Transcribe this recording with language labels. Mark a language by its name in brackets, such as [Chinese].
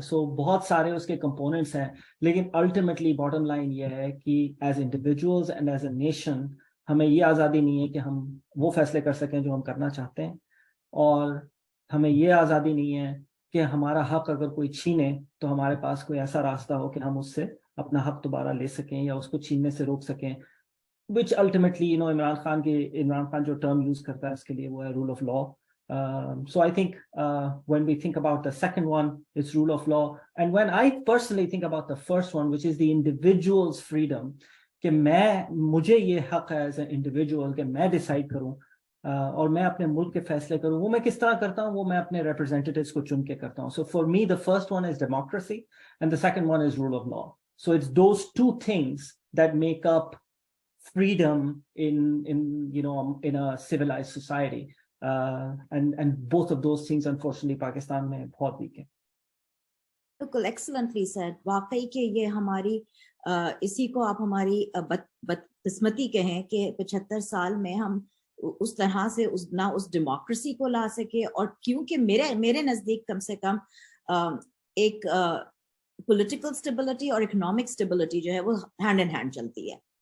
[Urdu] سو بہت سارے اس کے کمپوننٹس ہیں, لیکن الٹیمیٹلی باٹم لائن یہ ہے کہ [English] as individuals and as a nation [Urdu] ہمیں یہ آزادی نہیں ہے کہ ہم وہ فیصلے کر سکیں جو ہم کرنا چاہتے ہیں, اور ہمیں یہ آزادی نہیں ہے کہ ہمارا حق اگر کوئی چھینے تو ہمارے پاس کوئی ایسا راستہ ہو کہ ہم اس سے اپنا حق دوبارہ لے سکیں یا اس کو چھیننے سے روک سکیں, [English] which ultimately [Urdu] عمران خان جو ٹرم یوز کرتا ہے اس کے لیے وہ ہے role of law. [English] So I think when we think about the second one, it's rule of law. And when I personally think about the first one, which is the individual's freedom, [Urdu] کہ مجھے یہ حق ہے [English] as an individual [Urdu] کہ میں [English] decide [Urdu] کروں اور میں اپنے [English] ملک کے فیصلے کروں, وہ میں کس طرح کرتا ہوں, وہ میں اپنے representatives [Urdu] کو چن کے کرتا ہوں. [English] So for me, the first one is democracy and the second one is rule of law. So it's those two things that make up freedom in a civilized society. And both of those things unfortunately [Urdu] Pakistan میں بہت [English] weak [Urdu] ہیں. بالکل [English] Excellently said. [Urdu] واقعی کہ یہ ہماری اسی کو آپ ہماری بدقسمتی کہیں کہ 75 سال میں ہم اس طرح سے نہ اس ڈیموکریسی کو لا سکے, اور کیونکہ میرے نزدیک کم سے کم ایک پولیٹیکل اسٹیبلٹی اور اکنامک اسٹیبلٹی جو ہے وہ [English] hand in hand [Urdu] چلتی ہے.